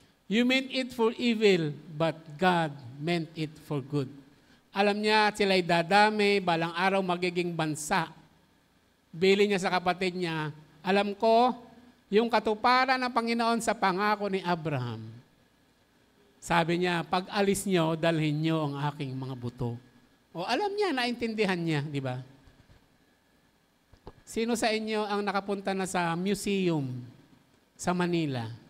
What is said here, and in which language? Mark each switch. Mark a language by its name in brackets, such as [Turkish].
[English] You meant it for evil, but God meant it for good. [Filipino] Alam niya, sila'y dadami, balang araw magiging bansa. Bili niya sa kapatid niya, alam ko, yung katuparan ng Panginoon sa pangako ni Abraham. Sabi niya, pag alis niyo, dalhin niyo ang aking mga buto. O alam niya, naintindihan niya, di ba? Sino sa inyo ang nakapunta na sa museum sa Manila?